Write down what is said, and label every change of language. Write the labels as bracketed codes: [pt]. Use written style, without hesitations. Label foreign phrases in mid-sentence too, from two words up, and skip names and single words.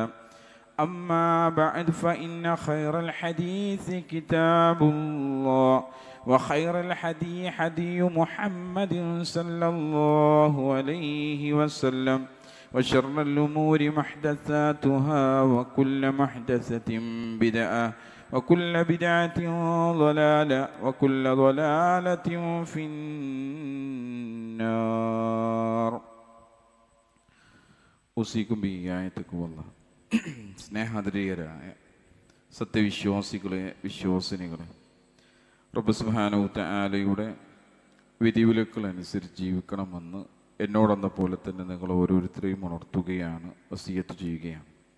[ar] أما بعد فإن خير الحديث كتاب الله وخير الحديث حديث محمد صلى الله عليه وسلم وشر الأمور محدثاتها وكل محدثة بدعة وكل بدعة ضلالة وكل ضلالة في النار. أوصيكم بآياتكم الله. [ml] സ്നേഹാദരീയരായ സത്യവിശ്വാസികളെ, വിശ്വാസിനികളെ, റബ്ബ് [ar] سبحانه تعالى [ml] വിധിവിലക്കുകൾ അനുസരിച്ച് ജീവിക്കണമെന്ന് എന്നോടെന്ന പോലെ തന്നെ നിങ്ങൾ ഓരോരുത്തരെയും ഉണർത്തുകയാണ്, വസിയത്ത് ചെയ്യുകയാണ്.